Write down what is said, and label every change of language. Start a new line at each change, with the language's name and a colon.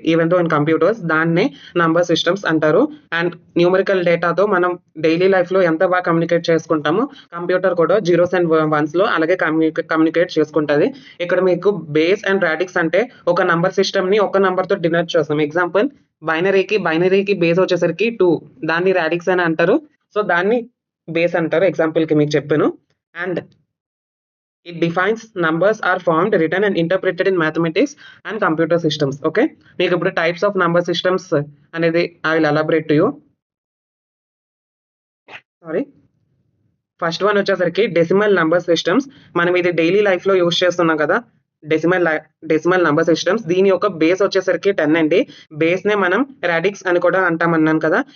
English: even though in computers
Telugu: దాన్నే number systems అంటారు. And numerical డేటాతో మనం డైలీ లైఫ్‌లో ఎంత బాగా కమ్యూనికేట్ చేసుకుంటామో, కంప్యూటర్ కూడా జీరోస్ అండ్ వన్స్‌లో అలాగే కమ్యూనికేట్ చేసుకుంటది. ఇక్కడ మీకు బేస్ అండ్ రాడిక్స్ అంటే ఒక నంబర్ సిస్టమ్‌ని ఒక నంబర్‌తో డినోట్ చేస్తాం. ఎగ్జాంపుల్ బైనరీకి బేస్ వచ్చేసరికి 2 దాన్ని రాడిక్స్ అని అంటారు. సో, దాన్ని బేస్ అంటారు. ఎగ్జాంపుల్‌కి మీకు చెప్పాను.
English: And it defines numbers are formed, written and interpreted in mathematics and computer systems. Okay.
Telugu: మీకు ఇప్పుడు టైప్స్ ఆఫ్ నంబర్ సిస్టమ్స్ అనేది
English: I will elaborate to you.
Telugu: Sorry. First one వచ్చేసరికి డెసిమల్ నంబర్ సిస్టమ్స్. మనం ఇది డైలీ లైఫ్‌లో use చేస్తున్నాం కదా! Decimal number systems. దీని యొక్క బేస్ వచ్చేసరికి 10 అండి. బేస్‌నే మనం రాడిక్స్ అని కూడా అంటామన్నాను కదా!